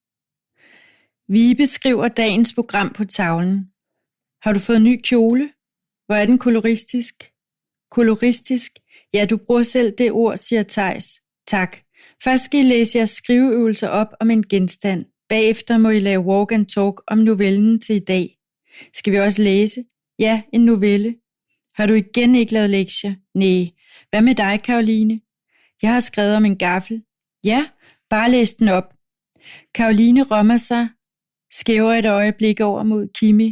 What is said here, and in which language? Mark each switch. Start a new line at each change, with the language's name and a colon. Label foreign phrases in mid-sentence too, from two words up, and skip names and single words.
Danish: Vibe skriver dagens program på tavlen. Har du fået ny kjole? Hvor er den koloristisk? Koloristisk? Ja, du bruger selv det ord, siger Theis. Tak. Først skal I læse jeres skriveøvelser op om en genstand. Bagefter må I lave
English: walk and talk
Danish: om novellen til i dag. Skal vi også læse? Ja, en novelle. Har du igen ikke lavet lektier? Næh. Hvad med dig, Caroline? Jeg har skrevet om en gaffel. Ja, bare læs den op. Caroline rømmer sig, skæver et øjeblik over mod Kimi.